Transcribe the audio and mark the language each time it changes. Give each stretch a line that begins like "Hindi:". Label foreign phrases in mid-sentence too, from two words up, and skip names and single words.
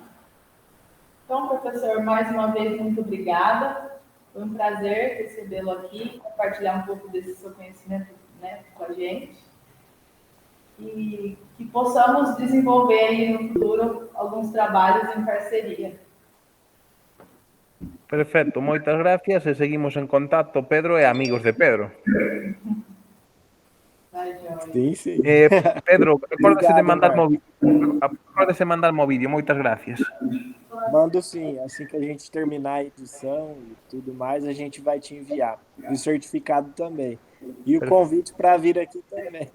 Portuguese: Então, professor, mais uma vez, muito obrigada. Foi um prazer recebê-lo aqui, compartilhar um pouco desse seu conhecimento, né, com a gente. E que possamos desenvolver aí no futuro alguns trabalhos em parceria.
Galician: Perfecto, moitas gracias e seguimos en contacto, Pedro e amigos de Pedro.
Portuguese: Vai, Joy. Sim, sim.
Galician: Pedro, acórdase de
Portuguese: Obrigado,
Galician: mandar-me o
Portuguese: Marcos.
Galician: vídeo. Acórdase de mandar-me o vídeo, moitas gracias.
Portuguese: Mando sim. Assim que a gente terminar a edição e tudo mais, a gente vai te enviar. E o certificado também. E o convite para vir aqui também.